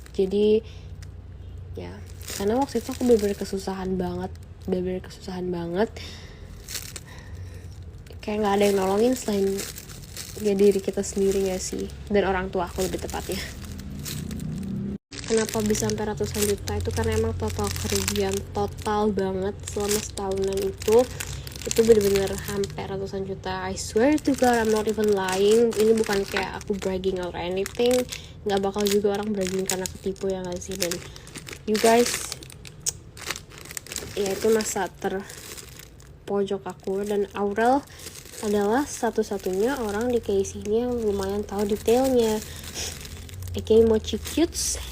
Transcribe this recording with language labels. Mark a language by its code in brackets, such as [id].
[id] Jadi ya, karena waktu itu aku bener-bener kesusahan banget, kayak nggak ada yang nolongin selain ya diri kita sendiri gak sih, dan orang tua aku lebih tepatnya. Kenapa bisa sampai ratusan juta itu karena emang total kerugian total banget selama setahunan itu bener-bener hampir ratusan juta. [en] I swear to God, I'm not even lying. [id] Ini bukan kayak aku [en] bragging or anything, [id] nggak bakal juga orang bragging karena ketipu ya nggak sih. Dan [en] you guys, [id] ya itu masa terpojok aku, dan Aurel adalah satu-satunya orang di case ini yang lumayan tahu detailnya, aka Mochi Cutes.